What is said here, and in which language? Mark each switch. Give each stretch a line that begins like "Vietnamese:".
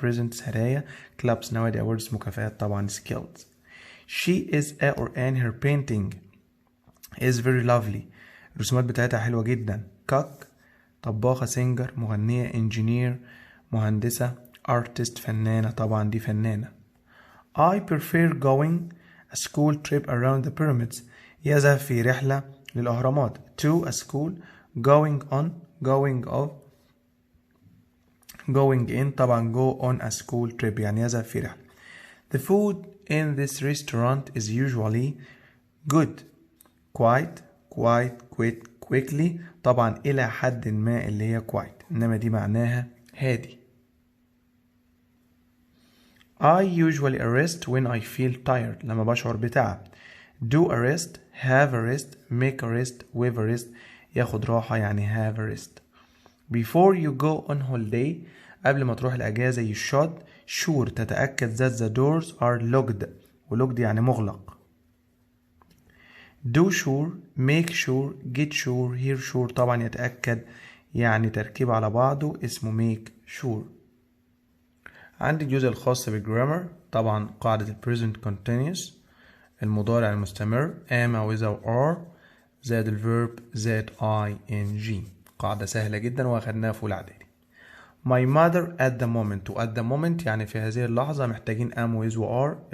English: presents هدايا. clubs نوادي. awards مكافآت طبعا skills. She is a or an her painting is very lovely.
Arabic: الرسومات بتاعتها حلوة جدا. cook طباخة.
English: singer مغنية. engineer مهندسة.
Arabic: artist فنانة طبعا دي فنانة.
English: I prefer going a school trip around the pyramids.
Arabic: يذهب في رحلة للأهرامات.
English: to a school. going on going off going in طبعا go on a school trip
Arabic: يعني يذهب في رحلة.
English: The food in this restaurant is usually good. quite quickly
Arabic: طبعا إلى حد ما اللي هي quite إنما دي معناها هادي.
English: I usually rest when I feel tired
Arabic: لما بشعر بتعب.
English: do a rest have a rest make a rest with a rest
Arabic: ياخد راحة يعني
English: have a rest. Before you go on holiday
Arabic: قبل ما تروح الأجازة
English: you should sure تتأكد that the doors are locked و locked
Arabic: يعني مغلق.
English: do sure make sure get sure hear sure
Arabic: طبعا يتأكد يعني تركيب على بعضه اسمه
English: make sure.
Arabic: عندي الجزء الخاص بالجرامر طبعا قاعدة ال
English: present continuous
Arabic: المضارع المستمر am أو is أو are زائد الفيرب زائد ing. قاعدة سهلة جدا واخدناها في الاعدادي.
English: My mother at the moment و at the moment
Arabic: يعني في هذه اللحظة محتاجين
English: am و is و are.